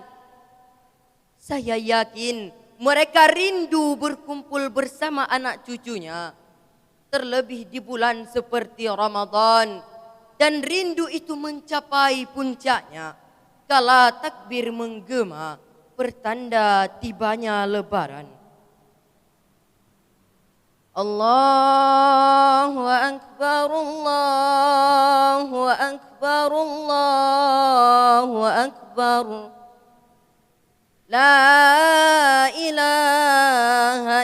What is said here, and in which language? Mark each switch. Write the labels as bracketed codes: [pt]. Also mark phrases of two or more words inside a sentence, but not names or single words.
[id] Saya yakin mereka rindu berkumpul bersama anak cucunya, terlebih di bulan seperti Ramadan. Dan rindu itu mencapai puncaknya kala takbir menggema, pertanda tibanya lebaran. [ar] الله أكبر، الله أكبر، الله أكبر. لا إله